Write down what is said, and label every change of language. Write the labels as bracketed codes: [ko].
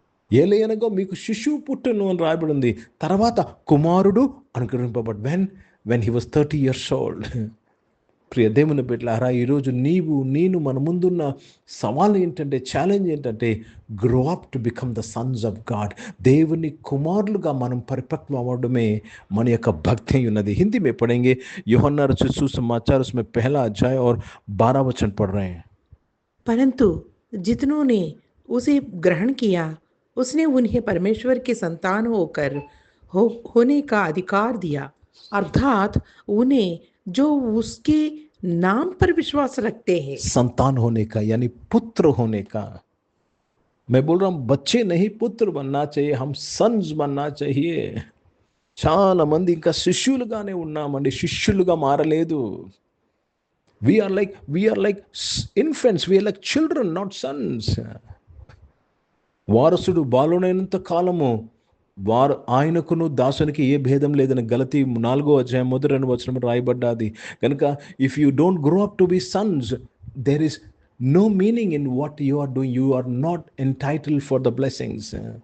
[te] ఏలయనగా మీకు శిశువు పుట్టును అని రాయబడి ఉంది. తర్వాత కుమారుడు అనుగ్రహింపబడ్ [en] When he was 30 years old. [te] ప్రియ దేవుని బిడ్డలారా, ఈరోజు నేను మన ముందున్న సవాల్ ఏంటంటే, ఛాలెంజ్ ఏంటంటే, [en] Grow up to become the sons of God. [te] దేవుని కుమారులుగా మనం పరిపక్వం అవ్వడమే మన యొక్క భక్తి ఉన్నది. [hi] హిందీ में पढ़ेंगे. यूहन्ना रचित सुसमाचार उसमें 1ला अध्याय और 12 वचन पढ़ रहे हैं. परंतु जितनों ने उसे ग्रहण किया, उसने उन्हें परमेश्वर के संतान होने का अधिकार दिया, अर्थात उन्हें जो उसके नाम पर विश्वास रखते हैं. संतान होने का यानी पुत्र होने का. मैं बोल रहा हूं, बच्चे नहीं पुत्र बनना चाहिए, हम सन्स बनना चाहिए. [te] చాలా మంది ఇంకా శిష్యులుగానే ఉన్నామండి, శిష్యులుగా మారలేదు. [en] We are like infants, we are like children, not sons. [te] వారసుడు బాలుడైనంత కాలము వారు ఆయనకును దాసునికి ఏ భేదం లేదని గలతీ 4వ అధ్యాయం 1-2 వచనం రాయబడ్డాది. కనుక [en] If you don't grow up to be sons, there is no meaning in what you are doing. You are not entitled for the blessings.